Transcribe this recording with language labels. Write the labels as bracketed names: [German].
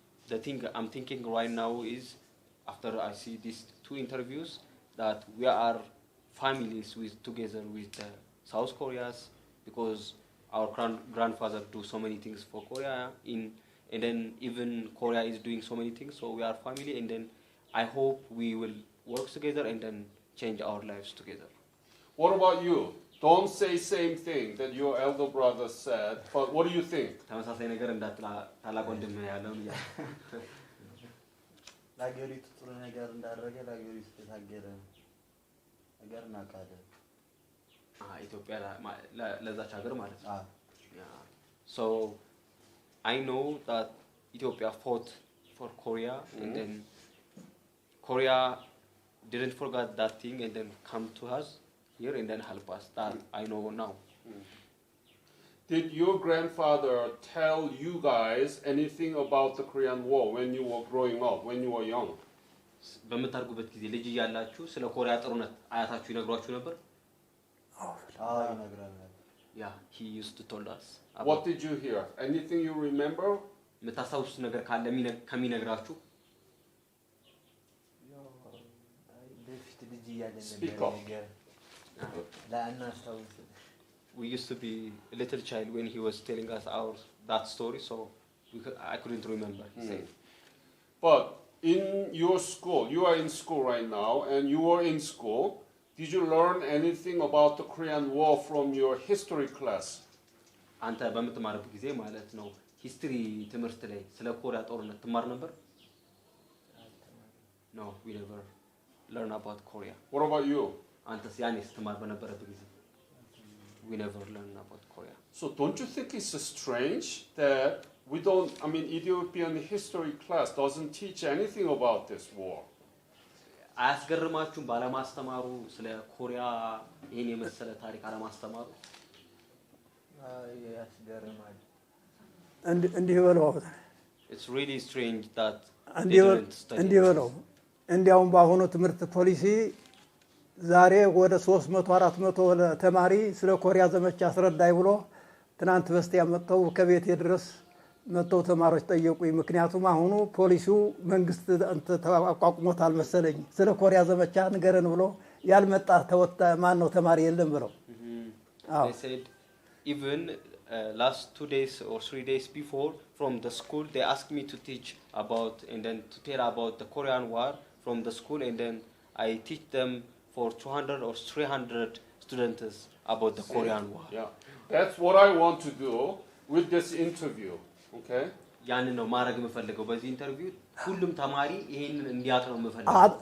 [English] The thing I'm thinking right now is after I see these two interviews that we are families together with the South Koreans because our grandfather do so many things for Korea and then even Korea is doing so many things, so we are family, and then I hope we will work together and then change our lives together. What about you? Don't say same thing that your elder brother said, but what do you think? [Amharic] ተመሳሳይ ነገር እንዳትላ ታላቅ ወንድም ያለው ያ ለሀገሪቱ ጥሩ ነገር እንዳደረገ ለሀገሪቱ የታገለ ነገር እናውቃለን። ኢትዮጵያ ለዛች ሀገር ማለት ነው። አዎ [English] So I know that Ethiopia fought for Korea and then Korea didn't forget that thing and then come to us here and then help us. That I know now. Did your grandfather tell you guys anything about the Korean War when you were growing up, when you were young? [Amharic] በመታርጉበት ጊዜ ልጅ እያላችሁ ስለ ኮሪያ ጦርነት አያታችሁ ይነግሯችሁ ነበር? አዎ ይነግራል። [English] Yeah, he used to tell us. What did you hear? Anything you remember? [Amharic] የምታስታውሱት ነገር ካለ ከሚነግራችሁ? ያው በፊት ልጅ እያለን [English] Speak [Amharic] ነበር [English] up. [Amharic] ነገር ለአናስታውስ [English] We used to be a little child when he was telling us that story, so I couldn't remember. But in your school, you are in school right now, and you were in school. Did you learn anything about the Korean War from your history class? [Amharic] አንተ በምትማርበት ጊዜ ማለት ነው ሂስትሪ ትምህርት ላይ ስለ ኮሪያ ጦርነት ትማር ነበር? [English] No, we never learn about Korea. What about you? [Amharic] አንተስ ያኔስ ትማር በነበረበት ጊዜ? [English] We never learn about Korea. So don't you think it's strange that we don't, I mean, Ethiopian history class doesn't teach anything about this war? [Amharic] አያስገርማችሁም ባለማስተማሩ ስለ ኮሪያ ይሄን የመሰለ ታሪክ አለማስተማሩ? ያስገርማል። እንዲህ በለው [English] It's really strange that [Amharic] እንዲህ በለው እንዲያውም በአሁኑ ትምህርት ፖሊሲ ዛሬ ወደ 300 400 ተማሪ ስለ ኮሪያ ዘመቻ አስረዳይ ብሎ ትናንት በስቲያ መጥተው ከቤት ድረስ መጥተው ተማሪዎች ጠየቁኝ። ምክንያቱም አሁኑ ፖሊሲው መንግስት ተቋቁሞታል መሰለኝ ስለ ኮሪያ ዘመቻ ንገረን ብሎ ያልመጣ ተወጣ ማን ነው ተማሪ የለም ብለው። [English] They said even last 2 days or 3 days before from the school they asked me to teach about and then to tell about the Korean War from the school, and then I teach them for 200 or 300 students about the Korean War. Yeah, that's what I want to do with this interview. Okay? [Amharic] ያን ነው ማድረግ የምፈልገው በዚህ ኢንተርቪው ሁሉም ተማሪ ይሄንን እንዲያውቅ ነው የምፈልገው።